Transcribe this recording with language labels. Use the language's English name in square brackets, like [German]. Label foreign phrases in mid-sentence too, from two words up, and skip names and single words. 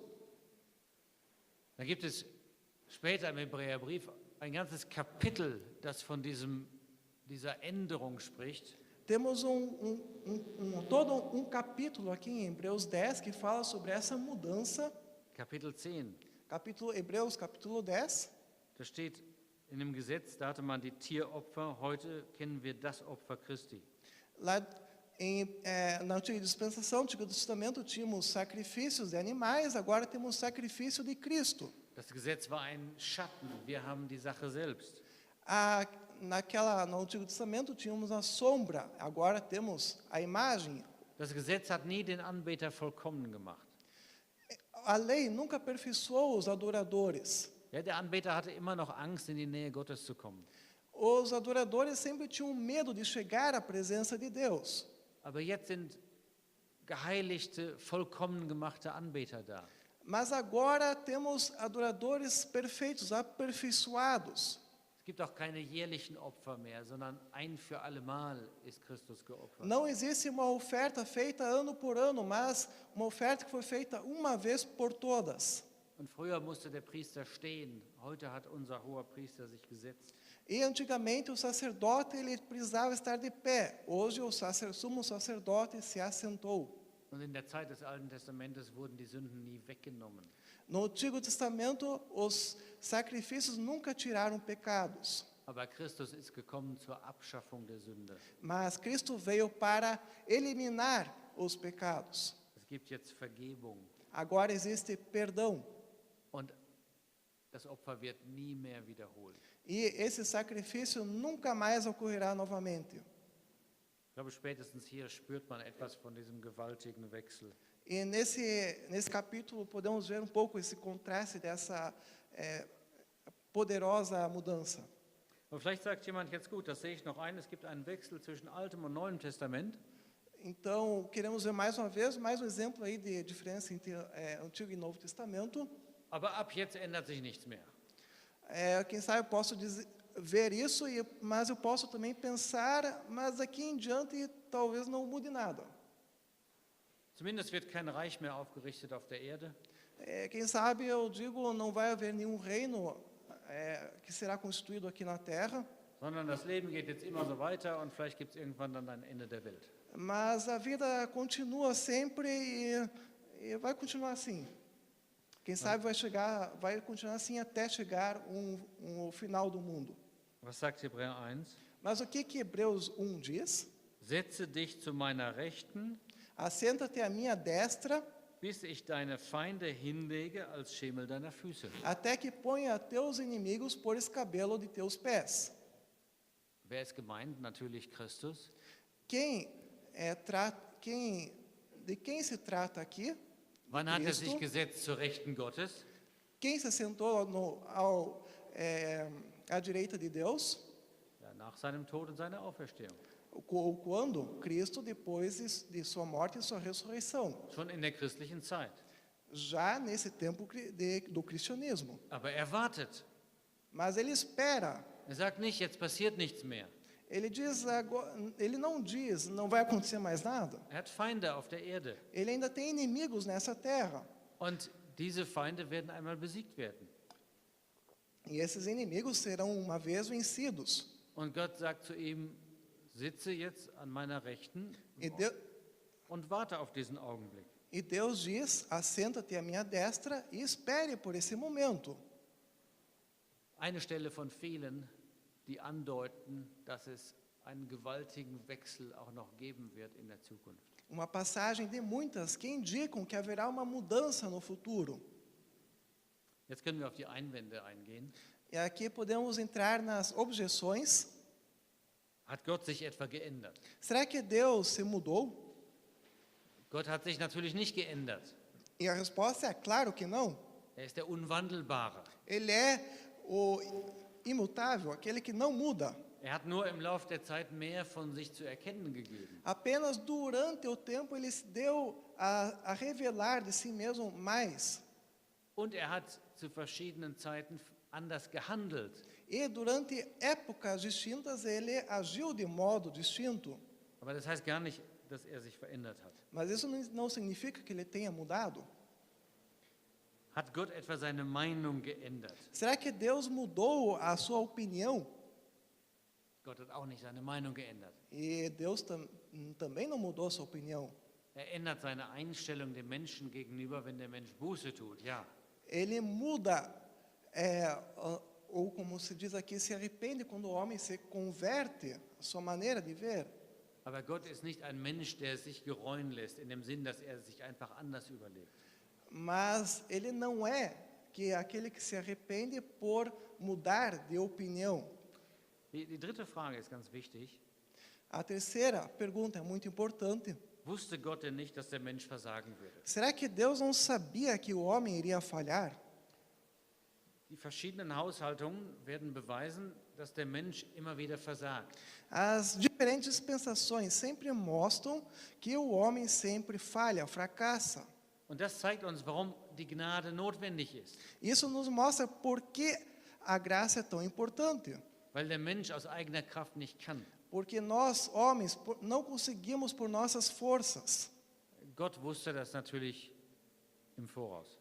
[German] Da gibt es später im Hebräerbrief ein ganzes Kapitel, das von dieser Änderung spricht. [Portuguese] Temos todo um capítulo aqui em Hebreus 10 que fala sobre essa mudança. [German] Kapitel 10. [Portuguese] Hebreus capítulo 10. [German] Da steht in dem Gesetz, da hatte man die Tieropfer, heute kennen wir das Opfer Christi. [Portuguese] Lá na antiga dispensação, no Antigo Testamento, tínhamos sacrifícios de animais, agora temos sacrifício de Cristo. [German] Das Gesetz war ein Schatten, wir haben die Sache selbst. [Portuguese] No Antigo Testamento tínhamos a sombra, agora temos a imagem. [German] Das Gesetz hat nie den Anbeter vollkommen gemacht. [Portuguese] A lei nunca aperfeiçoou os adoradores. [German] Ja, der Anbeter hatte immer noch Angst, in die Nähe Gottes zu kommen. [Portuguese] Os adoradores sempre tinham medo de chegar à presença de Deus. [German] Aber jetzt sind geheiligte, vollkommen gemachte Anbeter da. [Portuguese] Mas agora temos adoradores perfeitos, aperfeiçoados. [German] Es gibt auch keine jährlichen Opfer mehr, sondern ein für allemal ist Christus geopfert. [Portuguese] Não existe uma oferta feita ano por ano, mas uma oferta que foi feita uma vez por todas. [German] Und früher musste der Priester stehen, heute hat unser hoher Priester sich gesetzt. [Portuguese] E antigamente o sacerdote ele precisava estar de pé. Hoje o sumo sacerdote se assentou. [German] Und in der Zeit des Alten Testamentes wurden die Sünden nie weggenommen. [Portuguese] No Antigo Testamento os sacrifícios nunca tiraram pecados. [German] Aber Christus ist gekommen zur Abschaffung der Sünde. [Portuguese] Mas Cristo veio para eliminar os pecados. [German] Es gibt jetzt Vergebung. [Portuguese] Agora existe perdão. [German] Und das Opfer wird nie mehr wiederholt. [Portuguese] E esse sacrifício nunca mais ocorrerá novamente. [German] Ich glaube, spätestens hier spürt man etwas von diesem gewaltigen Wechsel. [Portuguese] E nesse capítulo podemos ver um pouco esse contraste dessa poderosa mudança. [German] Aber vielleicht sagt jemand jetzt, gut, das sehe ich noch ein, es gibt einen Wechsel zwischen Altem und Neuem Testament. [Portuguese] Então, queremos ver mais uma vez, mais um exemplo aí de diferença entre Antigo e Novo Testamento. [German] Aber ab jetzt ändert sich nichts mehr. [Portuguese] Quem sabe eu posso ver isso, mas eu posso também pensar, mas daqui em diante talvez não mude nada. [German] Zumindest wird kein Reich mehr aufgerichtet auf der Erde. [Portuguese] Quem sabe eu digo, não vai haver nenhum reino que será constituído aqui na Terra. [German] Sondern das Leben geht jetzt immer so weiter und vielleicht gibt es irgendwann dann ein Ende der Welt. [Portuguese] Mas a vida continua sempre e vai continuar assim. Quem sabe vai continuar assim até chegar o final do mundo. [German] Was sagt Hebräer 1? [Portuguese] Mas o que Hebreus 1 diz? [German] Setze dich zu meiner Rechten, [Portuguese] Assenta-te à minha destra, [German] bis ich deine Feinde hinlege als Schemel deiner Füße. [Portuguese] até que ponha teus inimigos por escabelo de teus pés. [German] Wer ist gemeint? Natürlich Christus. [Portuguese] De quem se trata aqui? [German] Wann hat er [Portuguese] Cristo. [German] sich gesetzt zur Rechten Gottes? [Portuguese] Quem se sentou à direita de Deus? [German] Ja, nach seinem Tod und seiner Auferstehung. [Portuguese] Quando? Cristo, depois de sua morte e sua ressurreição. [German] Schon in der christlichen Zeit. [Portuguese] Já nesse tempo do cristianismo. [German] Aber er wartet. [Portuguese] Mas ele espera. [German] Er sagt nicht, jetzt passiert nichts mehr. [Portuguese] Ele não diz, não vai acontecer mais nada. [German] Er hat Feinde auf der Erde. [Portuguese] Ele ainda tem inimigos nessa terra. [German] Und diese Feinde werden einmal besiegt werden. [Portuguese] E esses inimigos serão uma vez vencidos. [German] Und Gott sagt zu ihm, sitze jetzt an meiner Rechten [Portuguese] E [German] und warte auf diesen Augenblick. [Portuguese] E Deus diz: assenta-te à minha destra e espere por esse momento. [German] Eine Stelle von vielen, die andeuten, dass es einen gewaltigen Wechsel auch noch geben wird in der Zukunft. [Portuguese] Uma passagem de muitas que indicam que haverá uma mudança no futuro. [German] Jetzt können wir auf die Einwände eingehen. [Portuguese] E aqui podemos entrar nas objeções. [German] Hat Gott sich etwa geändert? [Portuguese] Será que Deus se mudou? [German] Gott hat sich natürlich nicht geändert. [Portuguese] E a resposta é claro que não. [German] Er ist der Unwandelbare. [Portuguese] Ele é o imutável, aquele que não muda. [German] Er hat nur im Laufe der Zeit mehr von sich zu erkennen gegeben. [Portuguese] Apenas durante o tempo ele se deu a revelar de si mesmo mais. [German] Und er hat zu verschiedenen Zeiten anders gehandelt. [Portuguese] E durante épocas distintas ele agiu de modo distinto. [German] Aber das heißt gar nicht, dass er sich verändert hat. [Portuguese] Mas isso não significa que ele tenha mudado. [German] Hat Gott etwa seine Meinung geändert? [Portuguese] Será que Deus mudou a sua opinião? [German] Gott hat auch nicht seine Meinung geändert. [Portuguese] E Deus também não mudou a sua opinião. [German] Er ändert seine Einstellung dem Menschen gegenüber, wenn der Mensch Buße tut, ja. [Portuguese] Ele muda, ou como se diz aqui, se arrepende quando o homem se converte, a sua maneira de ver. [German] Aber Gott ist nicht ein Mensch, der sich gereuen lässt, in dem Sinn, dass er sich einfach anders überlegt. [Portuguese] Mas ele não é aquele que se arrepende por mudar de opinião. [German] Die dritte Frage ist ganz wichtig. [Portuguese] A terceira pergunta é muito importante. [German] Wusste Gott denn nicht, dass der Mensch versagen würde? [Portuguese] Será que Deus não sabia que o homem iria falhar? [German] Die verschiedenen Haushaltungen werden beweisen, dass der Mensch immer wieder versagt. [Portuguese] As diferentes pensações sempre mostram que o homem sempre falha, fracassa. [German] Und das zeigt uns, warum die Gnade notwendig ist. [Portuguese] Isso nos mostra por que a graça é tão importante. [German] Weil der Mensch aus eigener Kraft nicht kann. [Portuguese] Porque nós, homens, não conseguimos por nossas forças. [German] Gott wusste das natürlich im Voraus.